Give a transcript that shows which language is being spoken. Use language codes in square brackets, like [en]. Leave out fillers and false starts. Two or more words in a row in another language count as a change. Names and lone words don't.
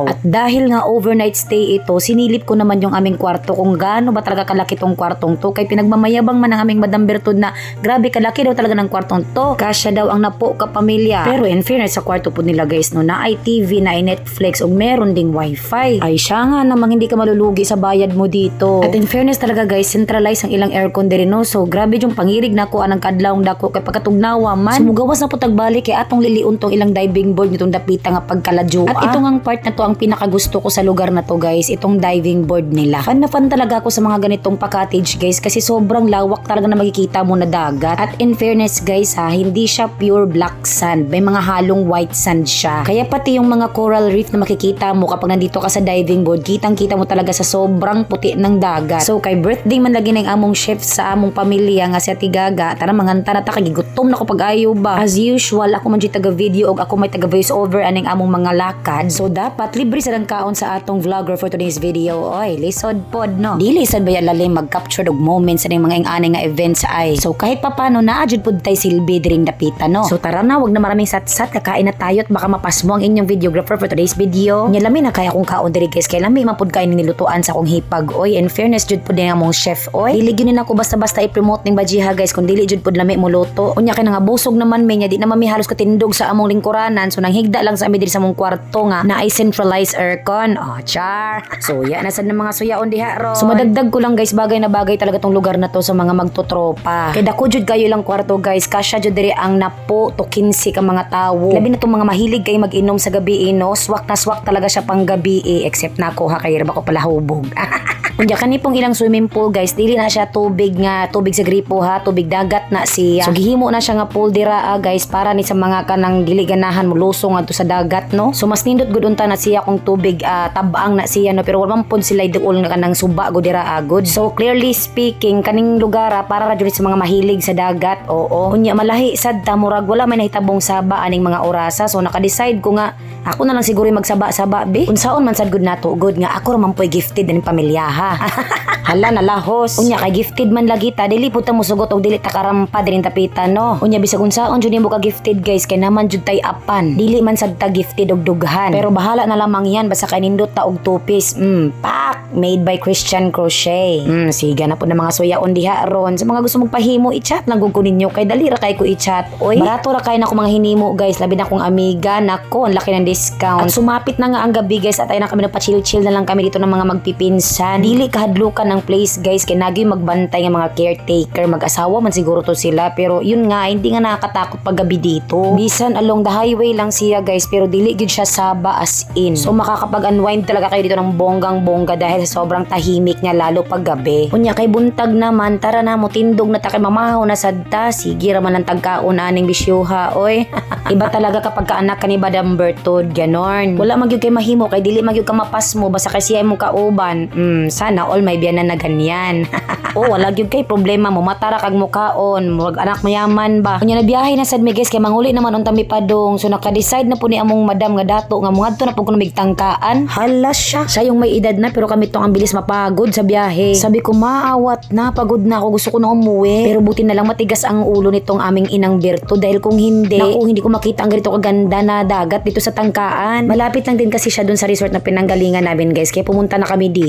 [tl] At dahil nga overnight stay ito, sinilip ko naman yung aming kwarto kung gaano ba talaga kalaki tong kwartong to. Kay pinagmamayabang man ng aming Madam Bertud na grabe kalaki daw talaga ng kwartong to. Kasya daw ang napo ka pamilya. Pero [en] in fairness [tl] sa kwarto po nila guys no, na ay TV, na ay Netflix, meron ding wifi. Ay siya nga namang hindi ka malulugi sa bayad mo dito. At [en] in fairness [tl] talaga guys, [ceb] centralized ang ilang aircon diri no. So grabe yung pangirig nako anang kadlawng dako kay pagkatugnawa man. Sumugawas na po tagbalik kay atong liliun tong ilang diving board nitong dapita nga pagkaladyo. [tl] At itong ang part na to ang pinakagusto ko sa lugar na to guys, itong diving board nila. Fan na fan talaga ako sa mga ganitong pa-cottage guys kasi sobrang lawak talaga na makikita mo na dagat. At [en] in fairness [tl] guys ha, hindi siya [en] pure black sand. [tl] May mga halong [en] white sand [tl] siya. Kaya pati yung mga [en] coral reef [tl] na makikita mo kapag nandito ka sa diving board, kitang-kita mo talaga sa sobrang puti ng dagat. [ceb] So kay birthday man lagi ng among chef sa among pamilya nga si Ate Gaga, tara manganta na ta kay gutom na ko pag-ayo ba. [en] As usual, [ceb] ako man taga video og ako may taga [en] voice over [ceb] aning among mga lakad. So dapat libre sa kaon sa atong vlogger [en] for today's video. [ceb] Oy, lisod pod no. Dili sad ba lalim mag-capture og moments sa mga ingani nga events ay. So kahit papano naadjud pod tay silbi diring dapita no. [tl] So tara na, wag na maraming sat-sat, kakain na tayo at baka mapasmo ang inyong videographer [en] for today's video. [ceb] Nya lami na kaya kong kaon diri guys, kay lami man pud kain nilutuan sa akong hipag. Oy, [en] in fairness [ceb] jud pud din among chef. Oy, dili gyud nako basta-basta i-promote ning bajiha guys kung dili jud pud lami mo luto. Unya kay nga busog naman may nya di na mami halos katindog sa among lingkuranan, so nang higda lang sa ami diri sa among kwarto nga na ay [en] centralized aircon. [tl] Oh, char. [ceb] So ya na sad ng mga suyaon diha ron. [tl] So madagdag ko lang guys, bagay na bagay talaga tong lugar na to sa mga magtotropa. [ceb] Kay dako jud kayo lang kwarto guys, kasya jud diri ang napo to 15 ka mga tawo. Labi na tong mga mahilig kay mag-inom sa gabi no, [tl] swak na swak talaga [ceb] siya pang gabi except na ako ha, kay ko pala hubog. Unya kani pong ilang [en] swimming pool [ceb] guys, dili na siya tubig sa gripo ha, tubig dagat na siya. So gihimo na siya nga pool dira guys para ni sa mga kanang dili ganahan mulusong adto sa dagat no. So mas nindot gud unta na siya kung tubig tabang na siya no, pero wala man pud sila duol nga kanang suba gud dira agod. [en] So clearly speaking, [ceb] kaning lugar para ra jud sa mga mahilig sa dagat. Oo. Unya malahi sad ta, murag wala may nahitabong saba aning mga orasa. So naka-decide ko nga ako na lang siguro magsaba-saba be. Unsaon man sad gud nato gud nga ako ra man poy gifted aning pamilyaha. Hala na lahos. Unya kay gifted man lagi ta, dili pud ta mosugot og dili ta karampa diring tapitan no. Unya bisag unsaon jud nimo ka gifted guys, kay naman jud tay apan. Dili man sad ta gifted og dughan. Pero bahala na lamang yan basta kay nindot ta og two-piece. [en] Pak made by Christian Crochet. [ceb] Siga na pud na mga suyaon diha ron. Sa mga gusto magpahimo, i-chat lang gud ko ninyo kay dali ra kay ko i-chat. Oy, barato ra kay na ko mga hinimo guys, labi na kong amiga nako, [tl] ang laki ng discount. At sumapit na nga ang gabi guys at ay na kami nagpa-chill-chill na lang kami dito ng mga magpipinsan. [ceb] Dili kahadlukan ng place guys, kay nagi magbantay ng mga caretaker, [tl] mag-asawa man siguro to sila, pero yun nga hindi nga nakakatakot pag gabi dito. [ceb] Bisan [en] along the highway [ceb] lang siya guys, pero dili gid siya saba [en] as in. [tl] So makakapag-unwind talaga kayo dito ng bonggang-bongga dahil sa sobrang tahimik niya lalo pag gabi. [ceb] Unya kay buntag naman, tara na mo tindog na ta kay mamahaw na sadta, sige ra man ang tagkaon aning bisyuha oy. [tl] Iba talaga kapag kaanak ka ni Madam Bertud, ganon. [ceb] Wala magyud kay mahimo kay dili magyud ka mapas mo basta kay siya imong kauban. [tl] Sana all may biyanan na ganyan. [ceb] Wala gyud kay problema mo matara kag mukaon, murag anak mayaman ba. Unya na biyahe na sad mi guys kay manguli naman unta mi padong. So naka-decide na po ni among madam nga dato nga mungadto na pud kuno migtangkaan. [tl] Hala siya yung may edad na pero kami tong ang bilis mapagod sa biyahe. Sabi ko maawat na, pagod na ako, gusto ko na umuwi. Pero buti na lang matigas ang ulo nitong aming inang Berto dahil kung hindi, hindi ko makita ang ganito kaganda na dagat dito sa tangkaan. Malapit lang din kasi siya dun sa resort na pinanggalingan namin guys, kaya pumunta na kami dito.